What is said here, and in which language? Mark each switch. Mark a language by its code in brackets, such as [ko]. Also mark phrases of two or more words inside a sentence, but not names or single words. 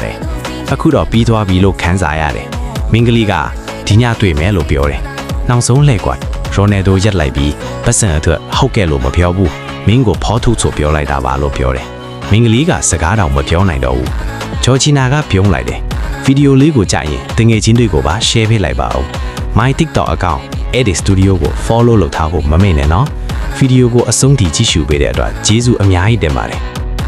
[my] ရတယ်အခုတော့ပြီးသွားပြီလို့ခန်းစားရတယ်မင်္ဂလီကဒီညတွေ့မယ်လို့ပြောတယ်နောက်ဆုံးလှည့်ကွာရိုနယ်ဒိုရက်လိုက်ပြီးပတ်စံအတွက်ဟုတ်ကဲ့လို့မပြောဘူးမင်းကိုဖောထုတ်ဆိုပြောလိုက်တာပါလို့ပြောတယ်မင်္ဂလီကစကားတောင်မပြောနိုင်တော့ဘူးဂျော်ဂျီနာကပြုံးလိုက်တယ်ဗီဒီယိုလေးကိုကြည့်ရင်တငယ်ချင်းတွေကိုပါ share ပေးလိုက်ပါဦး [en] my TikTok account edit studio [my] ကို follow လုပ်ထားဖို့မမေ့နဲ့နော်ဗီဒီယိုကိုအဆုံးထိကြည့်ရှုပေးတဲ့အတွက်ကျေးဇူးအများကြီးတင်ပါတယ်